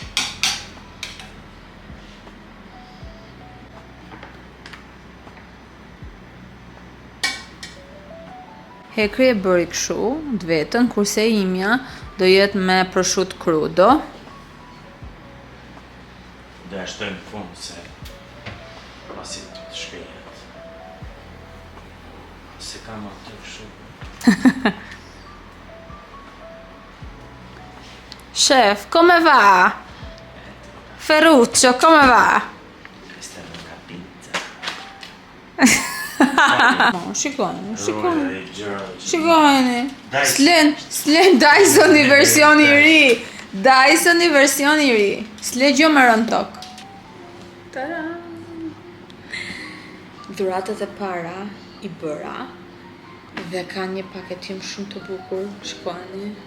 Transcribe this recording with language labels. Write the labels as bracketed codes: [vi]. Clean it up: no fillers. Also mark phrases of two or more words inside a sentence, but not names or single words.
[sq] Hekri e bëri kështu, të vetën, kurse imja do jetë me [it] prosciutto crudo. [sq] Do ja shtojmë në fund se pasi të shkrejet. Se kam atë kështu. [it] Chef, come va? Ferruccio, come va? Questa è una pizza. No, [sq] shikoni. Dyson. S'len Dyson-i versioni i ri. Dyson-i versioni i ri. S'le gjë më rënë tokë. Dhuratat e para i bëra dhe ka një paketim shumë të bukur, shikoni.